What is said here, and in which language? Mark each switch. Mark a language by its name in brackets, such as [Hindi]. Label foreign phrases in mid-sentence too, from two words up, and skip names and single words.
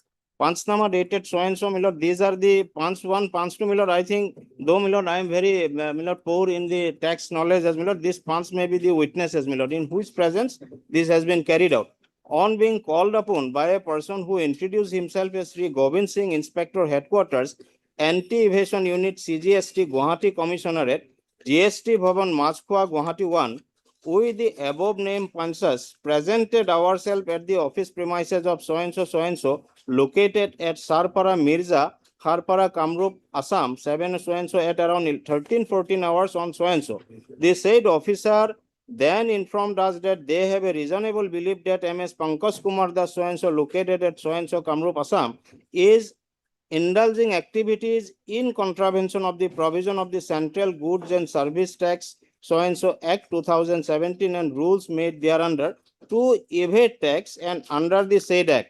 [English] Panchnama dated so and so, my lord. These are the Panch 1, Panch 2, my lord. I think, though, my lord, I am very, my lord, poor in the tax knowledge as my lord. This Panch may be the witnesses, my lord, in whose presence this has been carried out. On being called upon by a person who introduced himself as Sri Govind Singh, Inspector Headquarters, Anti-Evasion Unit, CGST, Gauhati Commissionerate, GST Bhavan, Machkhua, Gauhati 1, we, the above named Panchas, presented ourselves at the office premises of so and so, located at Sarpara Mirza, Harpara, Kamrup, Assam, 7 so and so at around 13-14 hours on so and so. The said officer then informed us that they have a reasonable belief that MS Pankaj Kumar Das so and so, located at so and so, Kamrup, Assam, is indulging activities in contravention of the provision of the Central Goods and Service Tax so and so Act 2017 and rules made thereunder to evade tax, and under the said act.